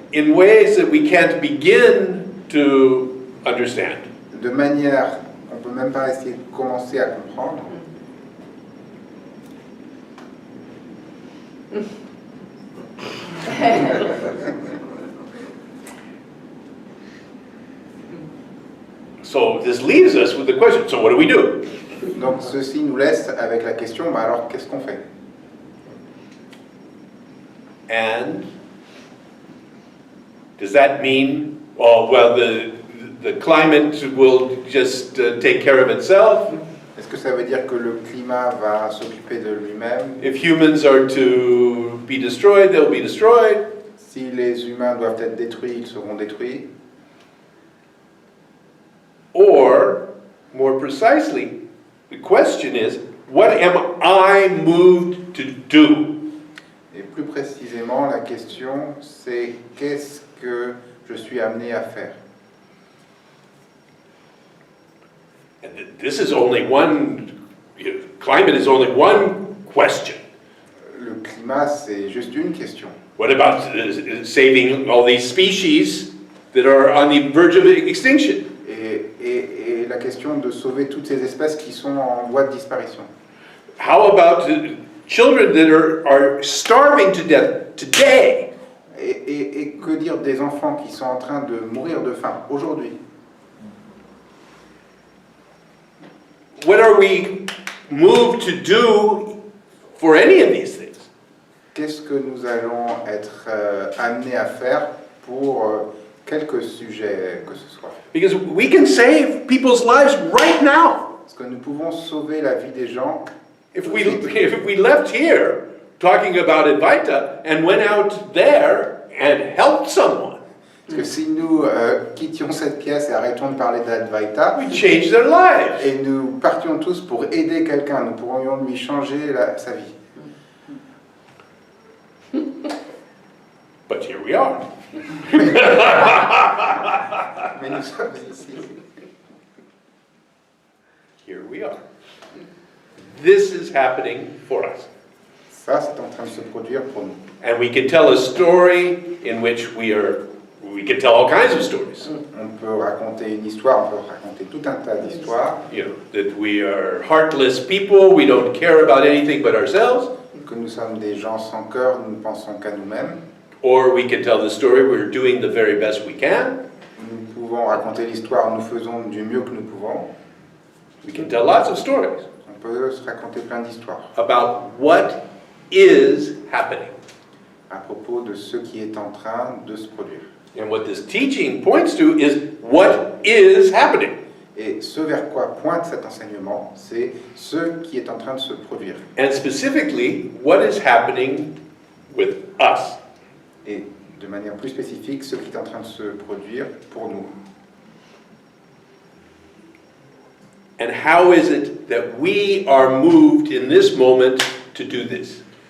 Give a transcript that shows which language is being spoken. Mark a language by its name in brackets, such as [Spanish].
[English] in ways that we can't begin to understand. [French] de manière qu'on ne peut même pas essayer de commencer à comprendre. [English] So this leaves us with the question, so what do we do? [French] Donc ceci nous laisse avec la question, bah alors qu'est-ce qu'on fait? [English] And Does that mean, oh, well, the climate will just take care of itself? [French] Est-ce que ça veut dire que le climat va s'occuper de lui-même? [English] If humans are to be destroyed, they'll be destroyed. [French] Si les humains doivent être détruits, ils seront détruits. [English] Or, more precisely, the question is, what am I moved to do? [French] Et plus précisément, la question, c'est qu'est-ce que je suis amené à faire? [English] And this is only one, climate is only one question. [French] Le climat, c'est juste une question. [English] What about saving all these species that are on the verge of extinction? [French] Et la question de sauver toutes ces espèces qui sont en voie de disparition. [English] How about children that are starving to death today? [French] Et que dire des enfants qui sont en train de mourir de faim aujourd'hui? [English] What are we moved to do for any of these things? [French] Qu'est-ce que nous allons être amenés à faire pour quelques sujets que ce soit? [English] Because we can save people's lives right now. [French] Parce que nous pouvons sauver la vie des gens. [English] If we left here talking about Advaita and went out there and helped someone, [French] Parce que si nous quittions cette pièce et arrêtons de parler d'Advaita, [English] we change their lives. [French] et nous partions tous pour aider quelqu'un, nous pourrions lui changer sa vie. [English] But here we are. [French] Mais nous sommes ici. [English] Here we are. This is happening for us. [French] Ça, c'est en train de se produire pour nous. [English] And we can tell a story in which we can tell all kinds of stories. [French] On peut raconter une histoire, on peut raconter tout un tas d'histoires. [English] You know, that we are heartless people, we don't care about anything but ourselves. [French] Que nous sommes des gens sans cœur, nous ne pensons qu'à nous-mêmes. [English] Or we can tell the story, we're doing the very best we can. [French] Nous pouvons raconter l'histoire, nous faisons du mieux que nous pouvons. [English] We can tell lots of stories [French] On peut se raconter plein d'histoires [English] about what is happening. [French] à propos de ce qui est en train de se produire. [English] And what this teaching points to is what is happening. [French] Et ce vers quoi pointe cet enseignement, c'est ce qui est en train de se produire. [English] And specifically, what is happening with us. [French] Et de manière plus spécifique, ce qui est en train de se produire pour nous. [English] And how is it that we are moved in this moment to do this?